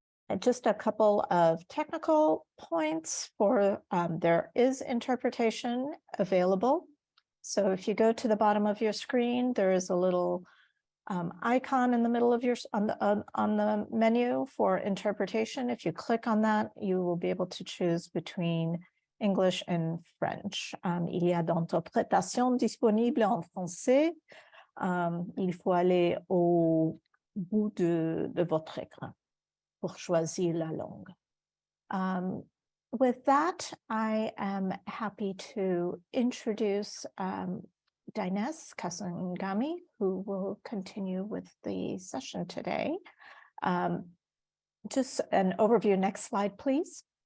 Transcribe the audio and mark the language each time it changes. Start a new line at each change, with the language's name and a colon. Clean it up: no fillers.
English: And just a couple of technical points for there is interpretation available. So if you go to the bottom of your screen, there is a little icon in the middle of your on the menu for interpretation. If you click on that, you will be able to choose between English and French.
French: Il y a d'interprétation disponible en français. Il faut aller au bout de votre écran pour choisir la langue.
English: With that, I am happy to introduce Dinesh Kasangami, who will continue with the session today. Just an overview, next slide, please.